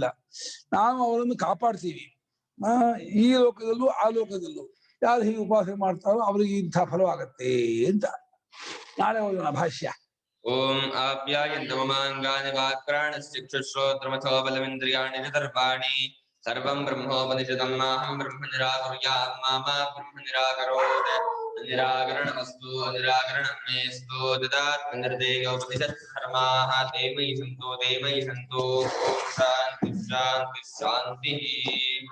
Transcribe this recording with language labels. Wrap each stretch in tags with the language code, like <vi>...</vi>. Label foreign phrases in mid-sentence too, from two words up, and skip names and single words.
<kn>ನಾವು ಅವರನ್ನು ಕಾಪಾಡ್ತೀವಿ, ಈ ಲೋಕದಲ್ಲೂ ಆ ಲೋಕದಲ್ಲೂ. ಯಾರು ಹೀಗೆ ಉಪಾಸನೆ ಮಾಡ್ತಾರೋ ಅವರಿಗೆ ಇಂಥ ಫಲವಾಗತ್ತೆ ಅಂತ. ನಾಳೆ ಓದೋಣ ಭಾಷ್ಯ.</kn> <sa>ಓಂ ಆಪ್ಯಾಯಂತ ಮಮಾಂಗಾನಿ ವಾಕ್ಪ್ರಾಣಶ್ಚಕ್ಷುಶ್ರೋತ್ರಮಥೋ ಬಲಮಿಂದ್ರಿಯಾಣಿ ಸರ್ವಾಣಿ ಸರ್ವಂ ಬ್ರಹ್ಮೋಪನಿಷದಂ ಮಾಹಂ ಬ್ರಹ್ಮ ನಿರಾಕುರ್ಯಾಂ ಮಾ ಬ್ರಹ್ಮ ನಿರಾಕರೋತ್. ನಿರಾಕರಣಮಸ್ತು ನಿರಾಕರಣಂ ಮೇಸ್ತು ದದಾತ್ ನಿರ್ದೇಯೋಪನಿಷತ್ ಕರ್ಮಾಃ ತೇ ಮಯಿ ಸಂತೋ. ಓಂ ಶಾಂತಿ ಶಾಂತಿ ಶಾಂತಿ.</sa>